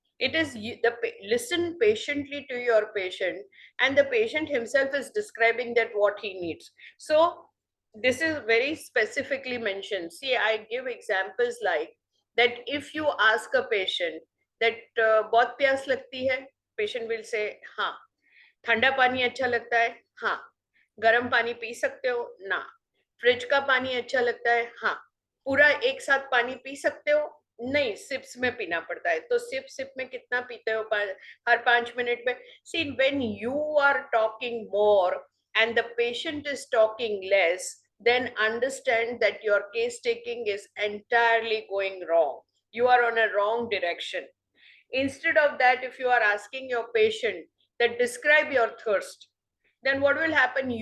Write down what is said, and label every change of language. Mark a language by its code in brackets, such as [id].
[en] It is listen patiently to your patient, and the patient himself is describing that what he needs. So this is very specifically mentioned. See, I give examples like that. If you ask a patient that [hi] बहुत प्यास लगती है, [en] patient will say, [hi] हाँ, ठंडा पानी अच्छा लगता है, हाँ, गर्म पानी पी सकते हो ना, फ्रिज का पानी अच्छा लगता है, हाँ, पूरा एक साथ पानी पी सकते हो नहीं, सिप्स में पीना पड़ता है, तो सिप में कितना पीते हो हर 5 मिनट में. [en] See, when you are talking more and the patient is talking less, then understand that your case taking is entirely going wrong. You are on a wrong direction. Instead of that, if you are asking your patient that describe your thirst, then what will happen?